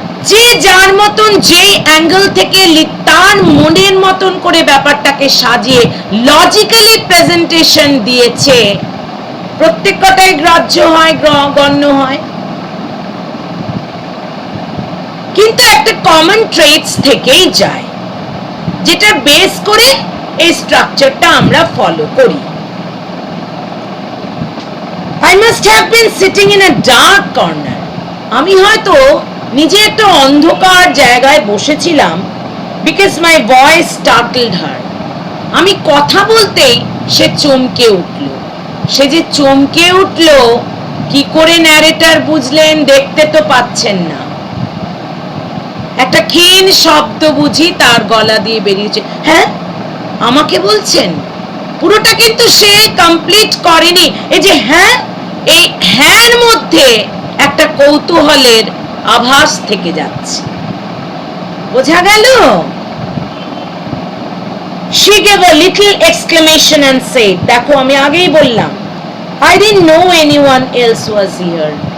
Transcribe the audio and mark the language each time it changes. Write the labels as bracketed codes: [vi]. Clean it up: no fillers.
[bn] যে যার মতন, যেই অ্যাঙ্গেল থেকে তার মনের মতন করে ব্যাপারটাকে সাজিয়ে লজিক্যালি প্রেজেন্টেশন দিয়েছে, প্রত্যেক কথাই গ্রাহ্য হয়, গণ্য হয়। কিন্তু একটা কমন ট্রেটস থেকেই যায়, যেটা বেস করে এই স্ট্রাকচারটা আমরা ফলো করি। [en] I must have been sitting in a dark corner। [bn] আমি হয়তো নিজে একটা অন্ধকার জায়গায় বসেছিলাম, [en] because my voice startled her। [bn] আমি কথা বলতেই সে চমকে উঠল। সে যে চমকে উঠল কি করে ন্যারেটর বুঝলেন? দেখতে তো পাচ্ছেন না, একটা ক্ষীণ শব্দ বুঝি তার গলা দিয়ে বেরিয়েছে। হ্যাঁ, আমাকে বলছেন? পুরোটা কিন্তু সে কমপ্লিট করেনি। এই যে হ্যাঁ, এই হ্যাঁর মধ্যে একটা কৌতূহলের আভাস থেকে যাচ্ছে, বোঝা গেল? [en] She gave a little exclamation and said, [bn] দেখো আমি আগেই বললাম, [en] I didn't know anyone else was here।